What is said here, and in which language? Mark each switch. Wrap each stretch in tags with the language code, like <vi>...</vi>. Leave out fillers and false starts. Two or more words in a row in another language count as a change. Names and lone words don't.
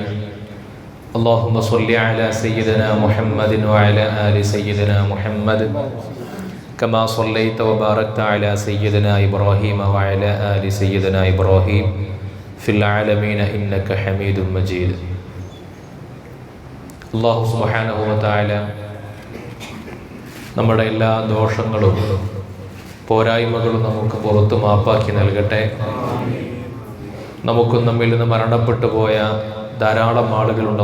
<ar>اللهم صل على سيدنا محمد وعلى آل سيدنا محمد كما صليت وباركت على سيدنا إبراهيم وعلى آل سيدنا إبراهيم في العالمين إنك حميد مجيد. الله سبحانه و تعالى</ar> <ml>നമ്മുടെ എല്ലാ ദോഷങ്ങളും പോരായ്മകളും നമുക്ക് പുറത്തു മാപ്പാക്കി നൽകട്ടെ. നമുക്കും നമ്മിൽ നിന്ന് മരണപ്പെട്ടു പോയ ധാരാളം ആളുകളുണ്ട്.</ml>